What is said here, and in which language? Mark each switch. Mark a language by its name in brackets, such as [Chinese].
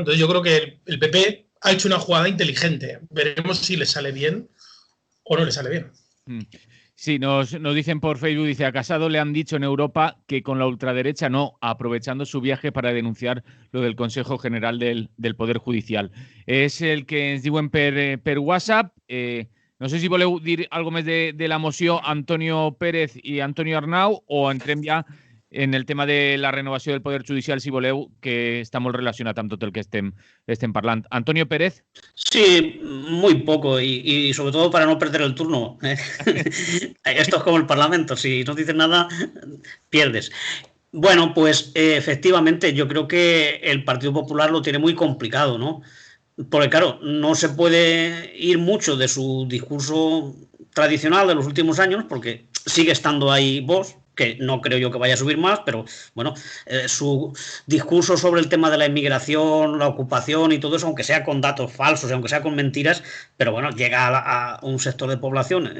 [Spanish] Entonces yo creo que el PP ha hecho una jugada inteligente. Veremos si le sale bien o no le sale bien. Sí, nos dicen por Facebook, dice, a Casado le han dicho en Europa que con la ultraderecha no, aprovechando su viaje para denunciar lo del Consejo General del Poder Judicial. [Catalan] És el que ens diuen per WhatsApp. No sé si voleu dir alguna més de la moció Antonio Pérez i Antonio Arnau, o entrem ja en el tema de la renovació del Poder Judicial, si voleu, que està molt relacionat amb tot el que estem parlant. Antonio Pérez. [Spanish] Sí, muy poco y sobre todo para no perder el turno. Esto es como el Parlamento, si no dices nada, pierdes. Bueno, pues efectivamente yo creo que el Partido Popular lo tiene muy complicado, ¿no? Porque claro, no se puede ir mucho de su discurso tradicional de los últimos años porque sigue estando ahí Vox, que no creo yo que vaya a subir más, pero bueno, su discurso sobre el tema de la inmigración, la ocupación y todo eso, aunque sea con datos falsos, aunque sea con mentiras, pero bueno, llega a un sector de población.